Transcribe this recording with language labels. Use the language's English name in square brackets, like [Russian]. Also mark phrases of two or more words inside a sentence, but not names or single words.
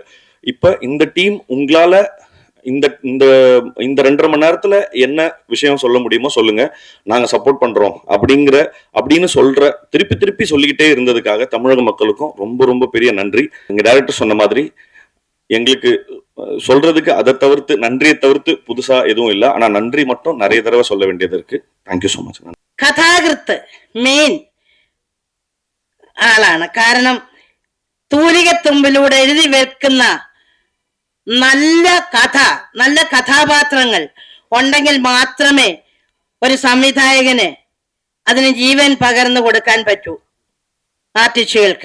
[Tamil] இப்ப இந்த டீம் உங்களால இந்த இந்த இந்த 2.5 மணி நேரத்துல என்ன விஷயம் சொல்ல முடியுமோ சொல்லுங்க, நாங்க சப்போர்ட் பண்றோம் அப்படின்னு திருப்பி திருப்பி சொல்லிக்கிட்டே இருந்ததுக்காக தமிழக மக்களுக்கும் ரொம்ப ரொம்ப பெரிய நன்றி. எங்க டைரக்டர் சொன்ன மாதிரி எங்களுக்கு சொல்றதுக்கு நன்றியை தவிர்த்து புதுசா எதுவும் இல்லை. ஆனா நன்றி மட்டும் நிறைய தடவை சொல்ல வேண்டியது இருக்கு. [English] thank you so much. [Malayalam] കഥാകൃത്ത് മെയിൻ ആളാണ്. കാരണം തൂലികത്തുമ്പിലൂടെ എഴുതി വെക്കുന്ന നല്ല കഥാപാത്രങ്ങൾ ഉണ്ടെങ്കിൽ മാത്രമേ ഒരു സംവിധായകന് അതിന് ജീവൻ പകർന്നു കൊടുക്കാൻ പറ്റൂ ആർട്ടിസ്റ്റുകൾക്ക്.